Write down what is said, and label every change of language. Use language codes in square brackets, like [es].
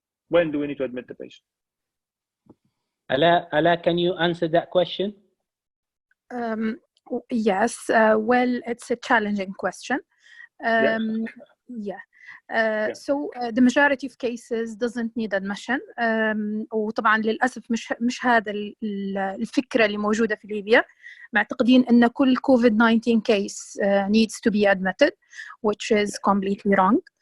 [en] When do we need to admit the patient? Ala, can you answer that question? Yes, well, it's a challenging question. Yeah. So the majority of cases doesn't need admission. [ar] وطبعا للأسف مش هذا الفكرة اللي موجودة في ليبيا. معتقدين أن كل [en] COVID-19 case needs to be admitted, which is completely wrong.